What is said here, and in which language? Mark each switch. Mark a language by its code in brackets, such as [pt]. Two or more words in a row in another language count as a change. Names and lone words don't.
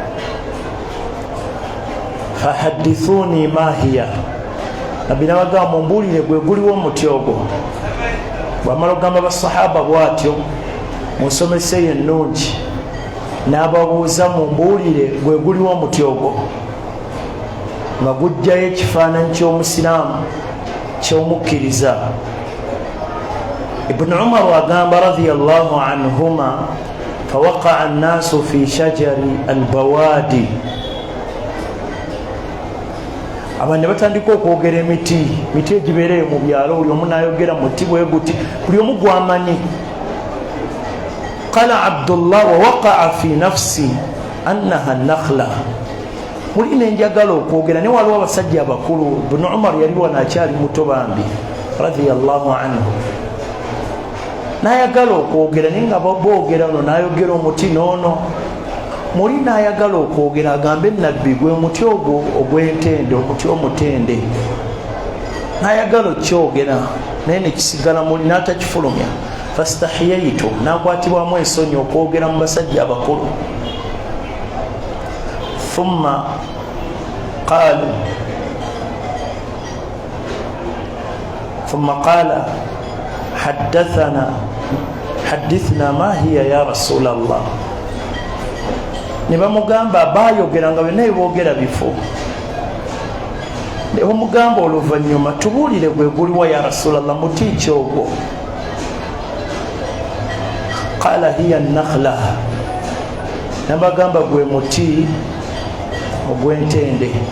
[ar] فحدثوني ما هي, [lg] nabbi nabagamba mumbuulire gwe guliwo omuti ogwo. Bw'amala ogamba basahaba bw'atyo mu nsomesa ennungi, n'ababuuza mumbuulire gwe guliwo omuti ogwo, nga gujjayo ekifaananyi ky'omusiraamu ky'omukkiriza. Ibn Umar agamba [ar] رضي الله عنهما, فوقع الناس في شجر البوادي, [lg] abantu batandika okwogera emiti egibeereyo mu byalo, buli omu n'ayogera muti bwe guti, buli omu gwamanyi. [ar] قال عبد الله ووقع في نفسي أنها نخلة, [lg] muli nenjagala okwogera ne waliwo abasajja abakulu. Ibn Umar yali wano akyali muto bambi [ar] رضي الله عنه, [lg] n'ayagala okwogera naye nga boogera ono n'ayogera omuti noono. Muli n'ayagala okwogera agambe nabbi gwe muti ogwo ogw'entende, omuti omutende, n'ayagala okyogera naye nekisigala muli n'atakifulumya. Fastahiyaitu, n'akwatibwamu ensonyi okwogera mu basajja abakulu. [ar] ثم قال حدثنا ما هي يا رسول الله. [lg] Ne bamugamba bayogeranga byonna byeboogera bifo. Ne bamugamba oluvannyuma tubuulire gwe guliwa [ar] يا رسول الله, [lg] muti ki ogwo? [ar] قال هي نخلة, [lg] nabagamba gwe muti ogw'entende.